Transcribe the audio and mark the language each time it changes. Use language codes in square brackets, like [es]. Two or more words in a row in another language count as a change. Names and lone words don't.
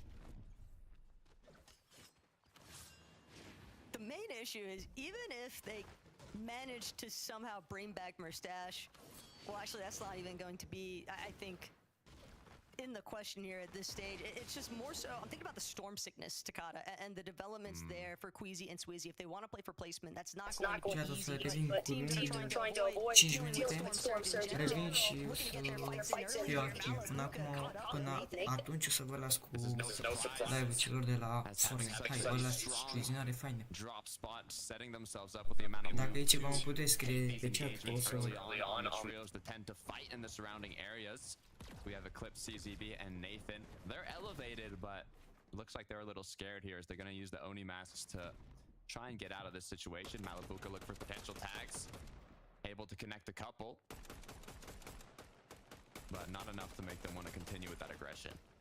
[en] The main issue is, even if they manage to somehow bring back Mustache, well, actually, that's not even going to be, I think, in the question here at this stage. It's just more so, I'm thinking about the storm sickness, Takada, and the developments there for Queasy and Swizzy. If they want to play for placement, that's not going to be easy. But teams are trying to avoid dealing with storm surge. [ro] Revin și o să fiu activ. Până acum, până atunci o să vă las cu live-ul celor de la Fortnite. Hai, vă las vizinare faine. Dacă e ceva, mă puteți scrie pe chat, o să... [en] We have Eclipse, CZB, and Nathan. They're elevated, but it looks like they're a little scared here as they're going to use the Oni masks to try and get out of this situation. Malabuka look for potential tags. Able to connect a couple, but not enough to make them want to continue with that aggression.